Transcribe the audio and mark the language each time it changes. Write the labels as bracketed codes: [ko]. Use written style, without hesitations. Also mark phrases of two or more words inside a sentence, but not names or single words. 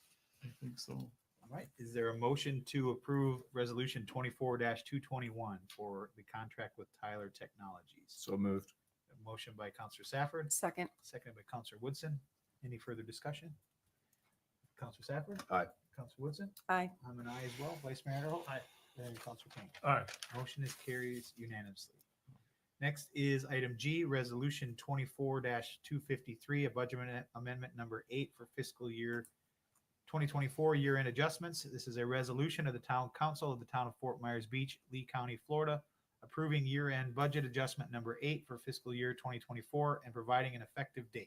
[en] I think so. All right. Is there a motion to approve resolution 24-221 for the contract with Tyler Technologies? So moved. A motion by Counselor Safford, Second. seconded by Counselor Woodson. Any further discussion? Counselor Safford? Aye. Counselor Woodson? Aye. I'm an aye as well. Vice Mayor Adderholt? Aye. And Counselor King. All right. Motion is carries unanimously. Next is item G, resolution 24-253, a budget amendment number 8 for fiscal year 2024 year-end adjustments. This is a resolution of the Town Council of the Town of Fort Myers Beach, Lee County, Florida, approving year-end budget adjustment number 8 for fiscal year 2024 and providing an effective date.